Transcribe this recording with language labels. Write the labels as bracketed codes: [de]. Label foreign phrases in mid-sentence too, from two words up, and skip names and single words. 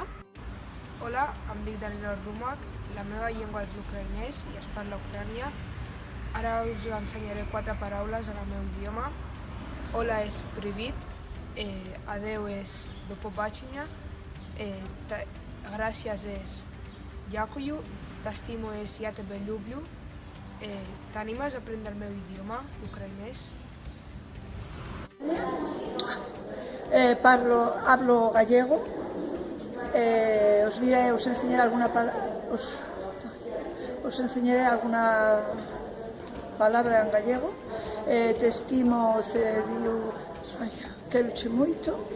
[ca] Hola, em dic Danilo Rumak, la meva llengua és l'ucraïnès i es parla a Ucrània. Ara us ensenyaré 4 paraules en el meu idioma. Hola és privit, adeu és [uk] до побачення, [ca] gràcies és дякую, t'estimo és [uk] я тебе люблю. [ca] T'animes a aprendre el meu idioma, l'ucraïnès? [es] Hablo gallego. Os enseñaré alguna palabra en gallego. [ca] Te estimo se diu [gl] quero-che moito.